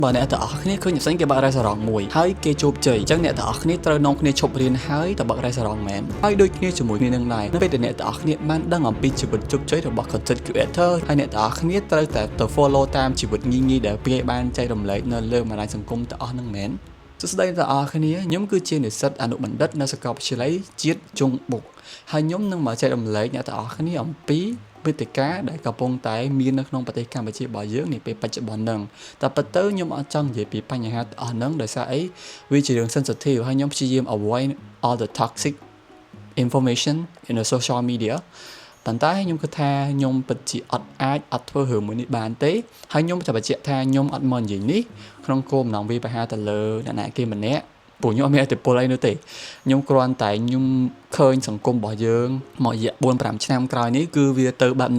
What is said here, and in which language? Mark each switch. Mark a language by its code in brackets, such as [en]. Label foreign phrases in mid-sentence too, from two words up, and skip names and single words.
[km] បើអ្នកទាំងអស់គ្នាឃើញផ្សេងគេបើករ៉េសរ៉ង់មួយហើយគេជោគជ័យអញ្ចឹងអ្នកទាំងអស់គ្នាត្រូវនាំគ្នាឈប់រៀនហើយទៅបើករ៉េសរ៉ង់មែនហើយដូចគ្នាជាមួយគ្នានឹងដែរនៅពេលដែលអ្នកទាំងអស់គ្នាបានដឹងអំពីជីវិតជោគជ័យរបស់ [en] content creator [km] ហើយអ្នកទាំងអស់គ្នាត្រូវតែទៅ follow តាមជីវិតងាយៗដែលគេបានចែករំលែកនៅលើបណ្ដាញសង្គមទាំងអស់ហ្នឹងមែនសួស្តីអ្នកទាំងអស់គ្នាខ្ញុំគឺជានិស្សិតអនុបណ្ឌិតនៅសាកលវិទ្យាល័យជាតិ ជង្បុកហើយខ្ញុំនឹងមកចែករំលែកអ្នកទាំងអស់គ្នាអំពីវេទិកាដែលកំពុងតែមាននៅក្នុងប្រទេសកម្ពុជារបស់យើងនាពេលបច្ចុប្បន្នហ្នឹងតែប៉ុន្តែខ្ញុំអត់ចង់និយាយពីបញ្ហាទាំងអស់ហ្នឹងដោយសារអីវាជារឿង sensitive ហើយខ្ញុំព្យាយាម [en] avoid all the toxic information in the social media [km] ប៉ុន្តែខ្ញុំគិតថាខ្ញុំពិតជាអត់ ធ្វើរឿងមួយនេះបានទេហើយខ្ញុំจะបញ្ជាក់ថាខ្ញុំអត់មកនិយាយនេះក្នុងគោលបំណងវាប្រហែលទៅលើអ្នកណាគេម្នាក់ព្រោះខ្ញុំអត់មានឥទ្ធិពលអីនោះទេខ្ញុំគ្រាន់តែខ្ញុំឃើញសង្គមរបស់យើងមករយៈ 4-5 ឆ្នាំក្រោយនេះគឺវាទៅបែបនឹង